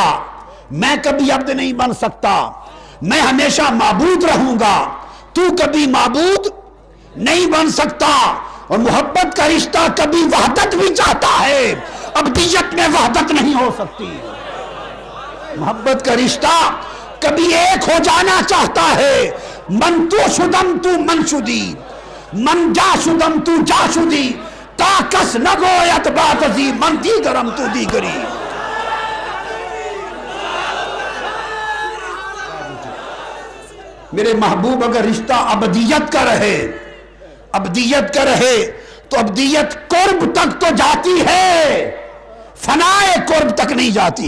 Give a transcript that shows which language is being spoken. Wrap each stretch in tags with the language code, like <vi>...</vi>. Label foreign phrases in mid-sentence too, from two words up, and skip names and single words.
<ur>میں کبھی عبد نہیں بن سکتا، میں ہمیشہ معبود رہوں گا. تو کبھی معبود نہیں بن سکتا. اور محبت کا رشتہ کبھی وحدت بھی چاہتا ہے، عبدیت میں وحدت نہیں ہو سکتی. محبت کا رشتہ کبھی ایک ہو جانا چاہتا ہے.</ur> <fa>من تو شدم تو من شدی، من جا شدم تو جا شدی، تا کس نگویت بات ازی من دیگرم تو دیگری.</fa> <ur>میرے محبوب اگر رشتہ ابدیت کا رہے، ابدیت کا رہے تو ابدیت قرب تک تو جاتی ہے، فنائے قرب تک نہیں جاتی.</ur>